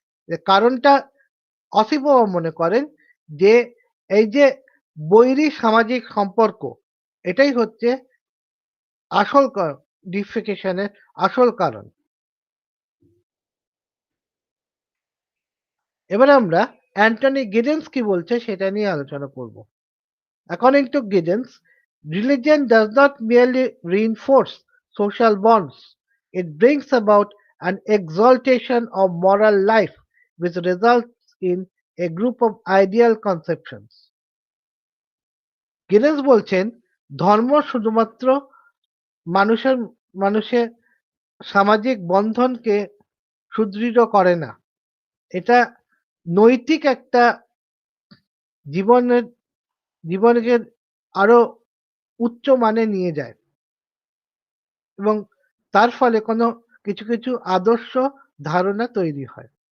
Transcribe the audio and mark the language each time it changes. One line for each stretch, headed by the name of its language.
Bangla: এর কারণটা অসিফবাবা মনে করেন যে এই যে বৈরী সামাজিক সম্পর্ক, এটাই হচ্ছে আসল ডিফিকেশনের আসল কারণ। এবারে আমরা অ্যান্টনি গিডেন্স কি বলছে সেটা নিয়ে আলোচনা করব।
English: According to Giddens, religion does not merely reinforce social bonds. It brings about an exaltation of moral life, which results in a group of ideal conceptions.
Bangla: Guinness বলছেন, ধর্ম শুধুমাত্র মানুষের মানুষের সামাজিক বন্ধনকে সুদৃঢ় করে না, এটা নৈতিক একটা জীবনের জীবনকে আরো উচ্চ মানে নিয়ে যায় এবং তার ফলে কোনো কিছু কিছু আদর্শ ধারণা তৈরি হয়।